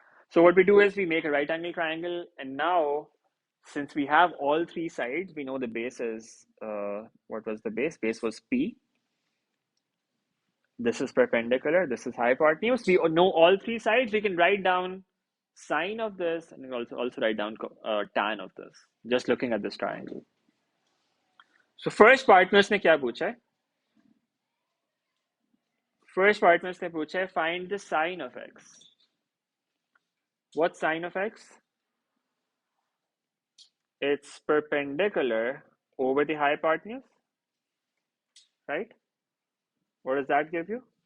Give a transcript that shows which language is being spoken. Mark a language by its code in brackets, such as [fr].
[en] So what we do is we make a right angle triangle, and now since we have all three sides, we know the base is, what was the base? Base was P. This is perpendicular, this is hypotenuse. We know all three sides. We can write down sine of this and also write down tan of this, just looking at this triangle. [hi] So first part में इसने क्या पूछा है? [en] First part [hi] में इसने पूछा है [en] find the sine of x. What's sine of x? It's perpendicular over the hypotenuse, right? What does that give you?